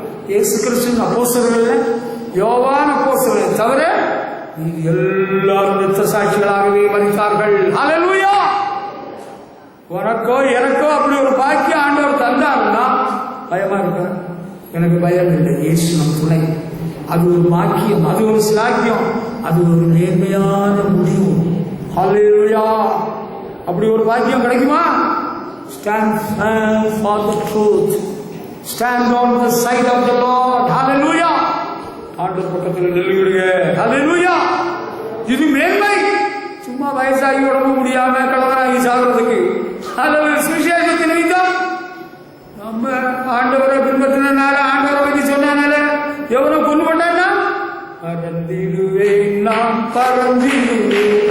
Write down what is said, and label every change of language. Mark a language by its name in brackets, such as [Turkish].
[Tamil] இயேசு கிறிஸ்துவின் அப்போஸ்தலர்கள், யோவான் அப்போஸ்தலரை தவிர எல்லாரும் வெச்ச சாட்சிகளாகவே மரித்தார்கள். அல்லேலூயா. உனக்கோ எனக்கோ அப்படி ஒரு பாக்கியம் ஆண்டவர் தந்தாருன்னா பயமா இருக்க? எனக்கு பயம் இல்லை. இயேசு நம் துணை. அது ஒரு பாக்கியம், அது ஒரு சிலாக்கியம், அது ஒரு நேர்மையான முடிவு. ஹல்லேலூயா. அப்படி ஒரு பாக்கியம் கிடைக்குமா? [English] Stand firm for the truth. Stand on the side of the Lord. Hallelujah. [Tamil] ஆண்டவர் பக்கத்தில் நில்லுங்க. Hallelujah. இது மேன்மை. சும்மா வயசாகி உடம்பு முடியாம கலவராகி சாகுறதுக்கு அல்லது சுவிசேஷத்தை நிமித்தம் நம்ம ஆண்டவரை பின்பற்றினால ஆண்டவரை பற்றி சொன்னனால எவனை கொண்டு பண்ணா பறந்திடுவேன் நான் பறந்திடுவேன்.